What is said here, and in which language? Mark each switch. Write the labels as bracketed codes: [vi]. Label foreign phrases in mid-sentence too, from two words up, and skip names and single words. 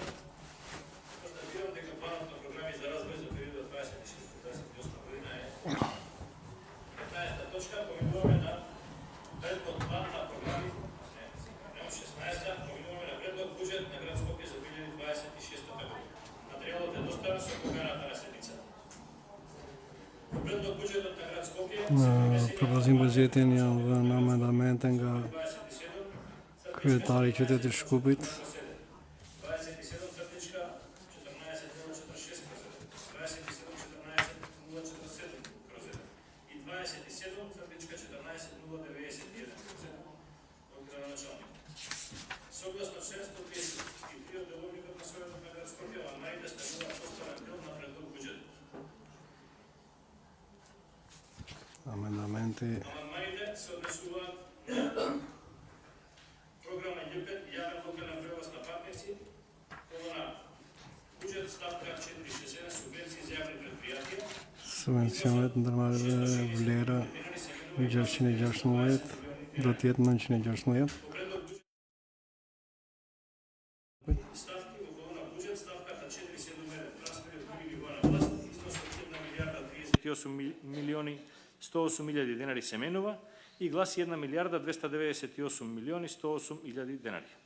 [mk] Констатирам дека планот на програми за развој за периодот 26-28 година е 15-та точка. Поминуваме на предлог план на програми, 16-та, поминуваме на предлог буџет на град Скопје за 2026 година. Материјалот е доставен со поканата на седмицата. Предлог буџетот на град Скопје [sq] Propozim buxhetin në amendamentin nga kryetari i qytetit Shkupit. [mk] 27 crtička 14.046 27 14.047 i 27 crtička 14.091 од градоначалник. Согласно член 133 од деловникот на Советот на град Скопје, амандманите стануваат составен дел на предлог буџетот. [sq] Amendamenti [mk] Amandmaните се однесуваат на програма Ј5 јавен локален превоз на патници, колона буџет ставка 467 субвенции за јавни предпријатија, [sq] subvencionet ndërmarrëve vlera 616 do të jetë 916. [mk] по предлог буџет ставки во колона буџет ставката 471 трансфери од други нива на власт, износ од 1 милијарда 38 милиони 108.000 денари се менува и гласи 1 милијарда 298 милиони 108.000 денари.